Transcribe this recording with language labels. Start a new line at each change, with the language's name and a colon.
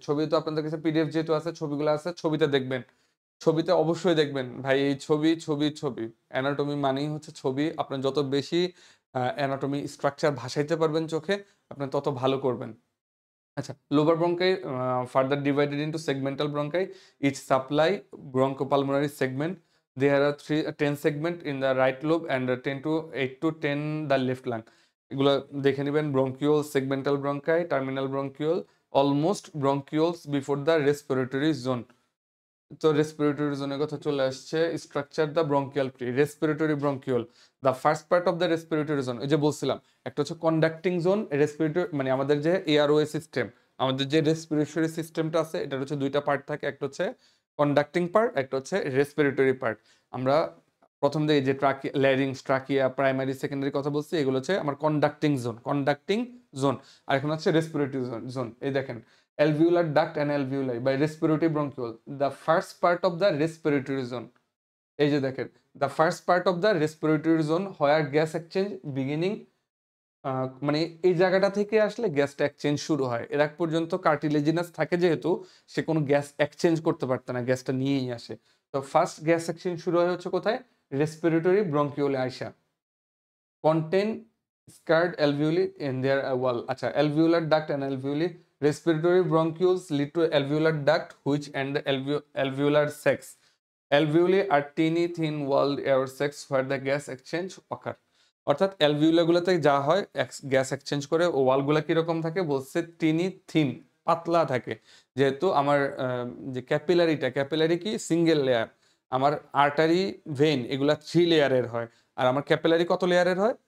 Bangla: ছবি তো আপনাদের কাছে পিডিএফ যেহেতু আছে, ছবিগুলো আছে, ছবিতে দেখবেন, ছবিতে অবশ্যই দেখবেন ভাই, এই ছবি ছবি ছবি, অ্যানাটমি মানেই হচ্ছে ছবি। আপনার যত বেশি অ্যানাটমি স্ট্রাকচার ভাসাইতে পারবেন চোখে, আপনি তত ভালো করবেন।
English: আচ্ছা, lobar bronchi further divided into segmental bronchi, each supply bronchopulmonary segment. There are 10 segment in the right lobe and 8 to 10 the left lung.
Bangla: এগুলো দেখে নেবেন,
English: Bronchiole, segmental bronchi, terminal bronchiole, almost bronchioles before the respiratory zone.
Bangla: তো রেসপিরেটরি জোনের কথা চলে আসছে।
English: structure the bronchial tree, respiratory bronchiole, the first part of the respiratory zone,
Bangla: এই যে বলছিলাম একটা হচ্ছে কন্ডাক্টিং জোন, রেসপিরেটরি মানে আমাদের যে এয়ারওয়ে সিস্টেম, আমাদের যে রেসপিরেটরি সিস্টেমটা আছে এটার হচ্ছে দুইটা পার্ট থাকে, একটা হচ্ছে কন্ডাক্টিং পার্ট, একটা হচ্ছে রেসপিরেটরি পার্ট। আমরা প্রথম দিকে যে trachea, larynx, trachea, primary secondary কথা বলছি, এগুলো হচ্ছে আমার কন্ডাক্টিং জোন, কন্ডাক্টিং জোন। আর এখন হচ্ছে রেসপিরেটরি জোন, এই দেখেন
English: alveolar duct and alveoli by respiratory bronchiole, the first part of the respiratory zone,
Bangla: এই যে দেখেন
English: the first part of the respiratory zone where gas exchange beginning,
Bangla: মানে এই জায়গাটা থেকে আসলে গ্যাসটা এক্সচেঞ্জ শুরু হয়। এর আগ পর্যন্ত কার্টিলেজিনাস থাকে যেহেতু, সে কোনো গ্যাস এক্সচেঞ্জ করতে পারত না, গ্যাসটা নিয়েই আসে। তো ফার্স্ট গ্যাস এক্সচেঞ্জ শুরু হয় হচ্ছে কোথায়, রেসপিরেটরি ব্রঙ্কিওলে আইসা,
English: contain scarred alveoli in their wall.
Bangla: আচ্ছা,
English: alveolar duct and alveoli Respiratory bronchioles lead to alveolar duct which and the alveolar sacs. Alveoli are teeny thin walled air sacs where the gas exchange occur.
Bangla: অর্থাৎ অ্যালভিউলাগুলোতে যা হয় gas exchange করে, ও ওয়ালগুলো কিরকম থাকে বলছে টিনি thin, পাতলা থাকে। যেহেতু আমার যে ক্যাপিলারি কি সিঙ্গেল লেয়ার, আমার আর্টারি ভেইন এগুলা 3 লেয়ারের হয়, আর আমার ক্যাপিলারি কত লেয়ারের হয়?